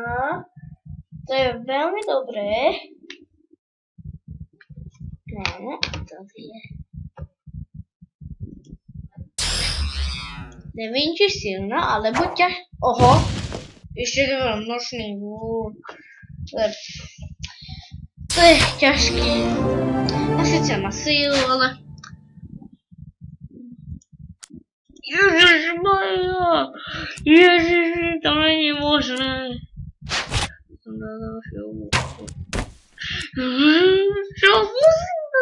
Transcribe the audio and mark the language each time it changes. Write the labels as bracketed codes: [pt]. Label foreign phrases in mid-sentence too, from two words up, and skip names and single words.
[cs] To je velmi dobré. No, tady je. [sk] Nevím, či silná, alebo ťaž... [cs] Oho! Ještě to byl nočný vůl. [sk] To je ťažké. [cs] A sice má sílu, ale... Ježišmaja! Ježiši, to není možné. Čo? Musím to...